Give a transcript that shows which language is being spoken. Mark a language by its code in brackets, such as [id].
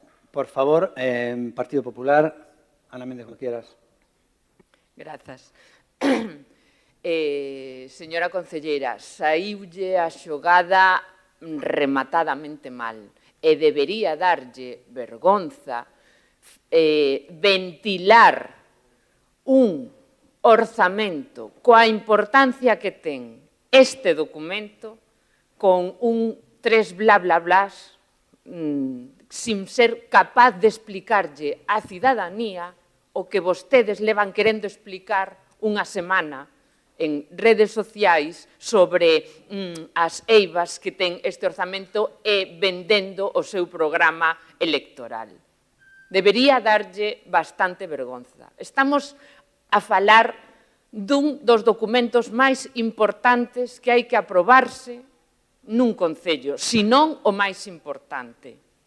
[es] Por favor, Partido Popular, Ana Méndez, como quieras. [gl] Grazas. Señora concelleira, saíulle a xogada rematadamente mal e debería darlle vergonza ventilar un orzamento coa importancia que ten este documento con un 3 bla bla blas sin ser capaz de explicarlle á cidadanía o que vostedes levan querendo explicar unha semana en redes sociais sobre as eivas que ten este orzamento e vendendo o seu programa electoral. Debería darlle bastante vergonza. Estamos a falar dun dos documentos máis importantes que hai que aprobarse nun concello, senón o máis importante.